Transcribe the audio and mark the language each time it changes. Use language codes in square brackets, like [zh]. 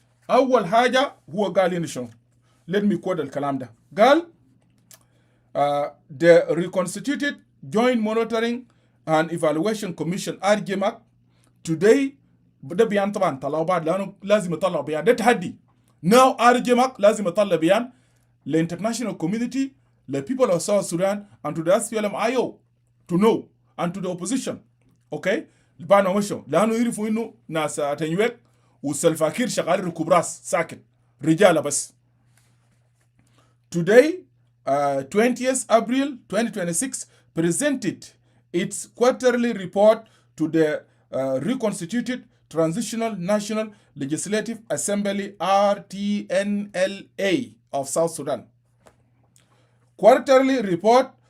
[ar] اول حاجه هو قال هنا شنو؟ [en] let me quote [ar] الكلام ده. قال [en] the reconstituted joint monitoring and evaluation commission RGMAC today [ar] ده بيان طبعا طلعوا بعد لانه لازم يطلعوا بيان، ده تحدي. [en] now RGMAC [ar] لازم يطلع بيان للانترناشونال كوميونتي، للبيبل [en] of South Sudan and to the SPLM-IO to know and to the opposition. [ar] اوكي بعد ما مشوا لانه يعرفوا انه ناس تنويك والسلفاكير شغالين ركوب راس ساكت رجاله بس. [en] Today 20th April 2026 presented its quarterly report to the reconstituted Transitional National Legislative Assembly RTNLA of South Sudan. Quarterly report